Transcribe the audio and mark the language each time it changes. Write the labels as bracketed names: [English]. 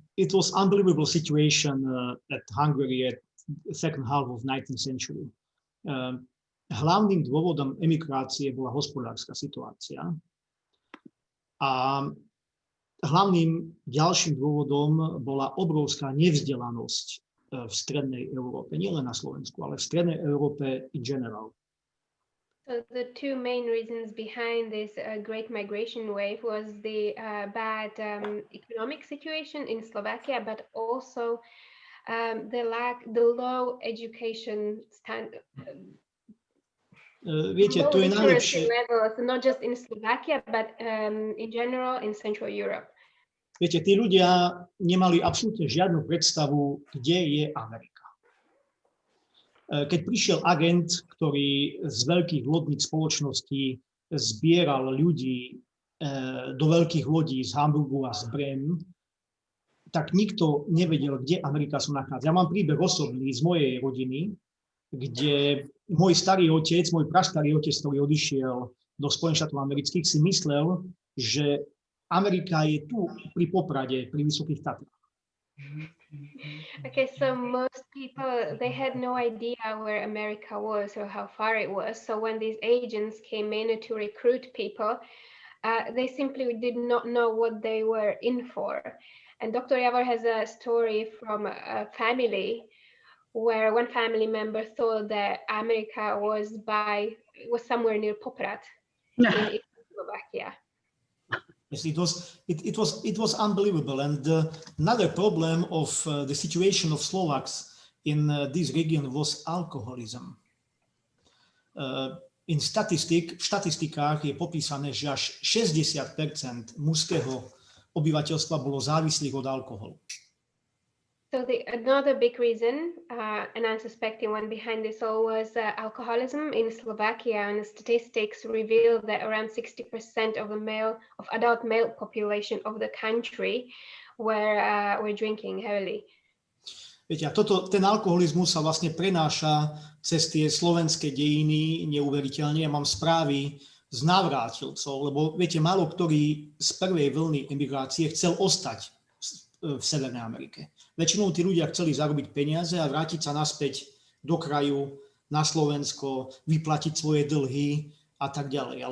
[English] It was unbelievable situation at Hungary at the second half of 19th century. [Slovak] Hlavným dôvodom emigrácie bola hospodárska situácia. A hlavným ďalším dôvodom bola obrovská nevzdelanosť v strednej Európe. Nielen na Slovensku, ale v strednej Európe [English] in general. So the two main reasons behind this great migration wave was the bad economic situation in Slovakia, but also the low education standard. [Slovak] Viete, tu je najlepšie. [English] Levels, not just in Slovakia, but in general in Central Europe. [Slovak] Viete, tí ľudia nemali absolútne žiadnu predstavu, kde je Amerika. Keď prišiel agent, ktorý z veľkých lodných spoločností zbieral ľudí do veľkých lodí z Hamburgu a z Brem, tak nikto nevedel, kde Amerika sa nachádza. Ja mám príbeh osobný z mojej rodiny, kde môj prastarý otec, ktorý odišiel do Spojených štátov amerických, si myslel, že Amerika je tu pri Poprade, pri Vysokých Tatrách. [English] Okay, so most people, they had no idea where America was or how far it was. So when these agents came in to recruit people, they simply did not know what they were in for. And Dr. Javor has a story from a family where one family member thought that America was somewhere near Poprad in Slovakia. Yes, it was unbelievable. And another problem of the situation of Slovaks in this region was alcoholism. [Slovak] V štatistikách je popísané, že až 60% mužského obyvateľstva bolo závislých od alkoholu. [English] So another big reason, an unsuspecting one behind this all, was alcoholism in Slovakia, and the statistics reveal that around 60% of adult male population of the country were drinking heavily. [Slovak] Viete, a ten alkoholizmus sa vlastne prenáša cez tie slovenské dejiny neuveriteľne. Ja mám správy z návrátilcov, lebo viete, málo ktorý z prvej vlny emigrácie chcel ostať v Severnej Amerike. Väčšinou tí ľudia chceli zarobiť peniaze a vrátiť sa naspäť do kraju, na Slovensko, vyplatiť svoje dlhy a tak ďalej.